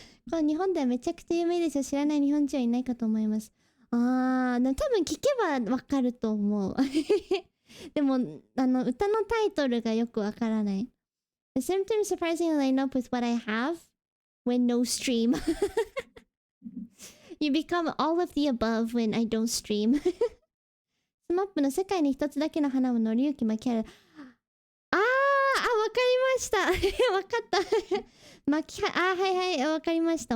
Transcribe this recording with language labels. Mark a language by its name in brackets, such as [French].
[Japanese] これ日本ではめちゃくちゃ有名ですよ。知らない日本人はいないかと思います。多分聞けばわかると思う。でも歌のタイトルがよくわからない。 [English] The symptoms surprisingly line up with what I have when no stream. You become all of the above when I don't stream. [Japanese] スマップの世界に一つだけの花をのりゆきまきある。わかりました。わかった。はいはい、わかりました。